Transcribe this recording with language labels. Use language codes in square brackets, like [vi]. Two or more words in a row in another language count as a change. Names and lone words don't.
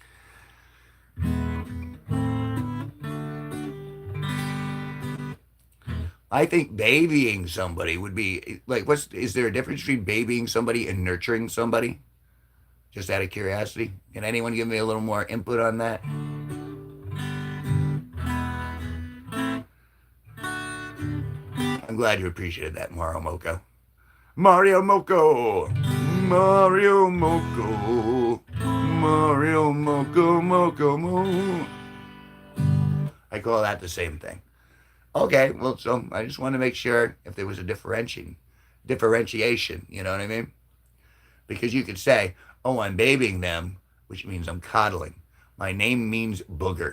[en] I think babying somebody would be like, is there a difference between babying somebody and nurturing somebody? Just out of curiosity. Can anyone give me a little more input on that? I'm glad you appreciated that, Mario Moko. Mario Moko! Mario Moko! Mario Moko Moko Mo. I call that the same thing. Okay, well, so I just want to make sure if there was a differentiation, you know what I mean? Because you could say, oh, I'm babying them, which means I'm coddling. My name means booger.